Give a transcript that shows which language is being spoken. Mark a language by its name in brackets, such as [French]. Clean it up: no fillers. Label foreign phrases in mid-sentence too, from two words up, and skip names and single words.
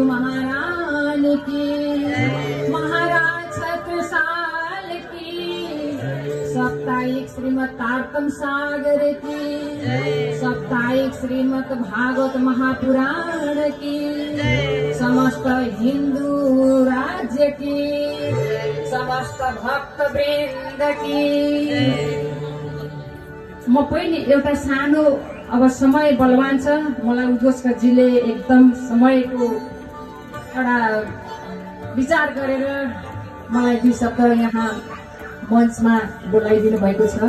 [Hindi] महाराज की महाराज छत्रसाल की साप्ताहिक श्रीमद तारतम सागर की साप्ताहिक श्रीमद भागवत महापुराण की समस्त हिंदू राज्य की समस्त भक्त वृन्द की। [Nepali] म पहिले एउटा सानो अब समय बलवान छ मलाई उद्घोषकजीले एकदम समयको एउटा विचार गरेर मलाई दुई शब्द यहाँ मञ्चमा बोलाइदिनु भएको छ।